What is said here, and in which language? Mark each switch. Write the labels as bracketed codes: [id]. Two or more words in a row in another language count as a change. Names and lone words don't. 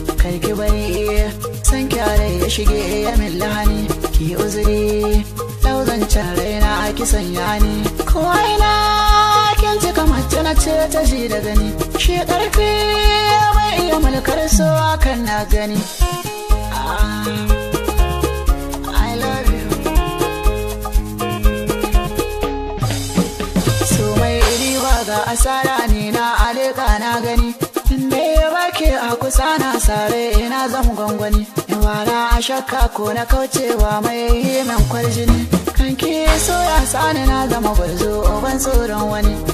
[ha] Kar ki bari san kyare ya shige ya min lahani. Ki uzuri ɗau zancen raina a kisan ya ni. Ko ina kin ji kamar ta na ce ta ji da gani. Shi ƙarfi bai iya mulkar so hakan na gani. [en] Ah, I love you. [ha] So mai riba ga asara ne na aleka na gani. In dai ya barke a kusa na sare ina zam gwangwani. In wara a shakka ko na kaucewa mai yi min kwarjini. Kan ki so ya sani na zama gwarzo uban tsoron wani.